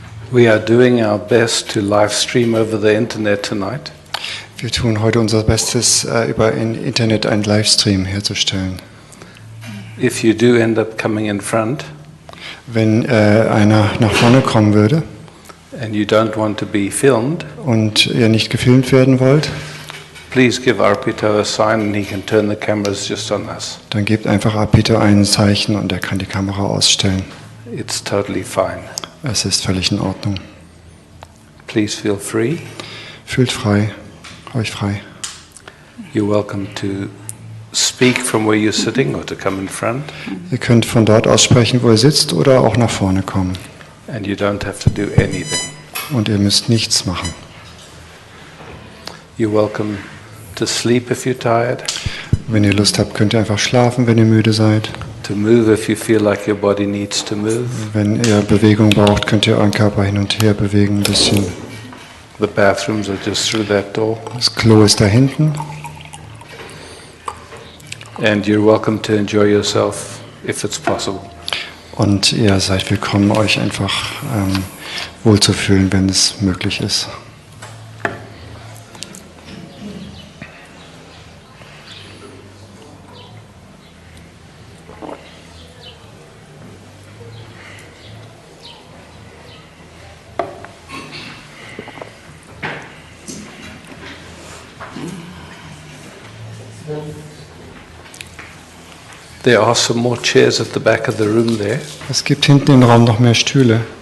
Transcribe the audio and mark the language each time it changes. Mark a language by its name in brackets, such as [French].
[English] We are doing our best to live stream over the internet tonight. [German] Wir tun heute unser Bestes, über Internet einen Livestream herzustellen. [English] If you do end up coming in front [German] Wenn einer nach vorne kommen würde [English] and you don't want to be filmed, [German] und ihr nicht gefilmt werden wollt, [English] please give Arpito a sign and he can turn the cameras just on us. [German] dann gebt einfach Apito ein Zeichen und er kann die Kamera ausstellen. [English] It's totally fine. [German] Es ist völlig in Ordnung. [English] Please feel free. [German] Fühlt frei, euch frei. [English] You're welcome to speak from where you're sitting or to come in front. [German] Ihr könnt von dort aus sprechen, wo ihr sitzt, oder auch nach vorne kommen. [English] And you don't have to do anything. [German] Und ihr müsst nichts machen. [English] You're welcome to sleep if you're tired, [German] Wenn ihr Lust habt, könnt ihr einfach schlafen, wenn ihr müde seid. [English] to move if you feel like your body needs to move. [German] Wenn ihr Bewegung braucht, könnt ihr euren Körper hin und her bewegen ein bisschen. [English] The bathrooms are just through that door. [German] Das Klo ist da hinten. [English] And you're welcome to enjoy yourself if it's possible. [German] Und ihr seid willkommen, euch einfach wohlzufühlen, wenn es möglich ist. [English] There are some more chairs at the back of the room there. [German] Es gibt hinten im Raum noch mehr Stühle.